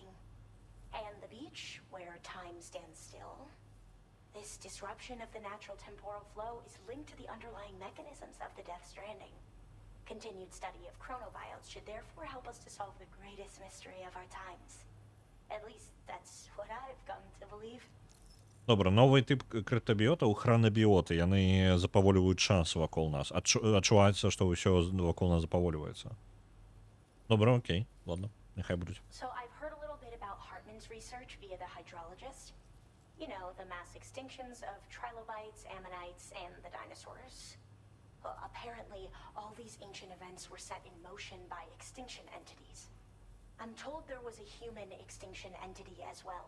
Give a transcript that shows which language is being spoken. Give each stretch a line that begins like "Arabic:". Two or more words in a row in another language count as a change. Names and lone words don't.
English: And the beach, where time stands still. This disruption of the natural temporal flow is linked to the underlying mechanisms of the Death Stranding. Continued study of chronobiotes should therefore help us to solve the greatest mystery of our times. At least that's what I've come to believe.
Belarusian: Добра, новый тип крыптабіотаў, хранабіоты, яны запаволіваюць час вакол нас. Адчуваецца, што ўсё вакол нас запаволіваецца. Добра, окей, ладно, няхай будуць.
English: So I've heard a little bit about Hartman's research via the hydrologist. You know, the mass extinctions of trilobites, ammonites, and the dinosaurs. Apparently, all these ancient events were set in motion by extinction entities. I'm told there was a human extinction entity as well.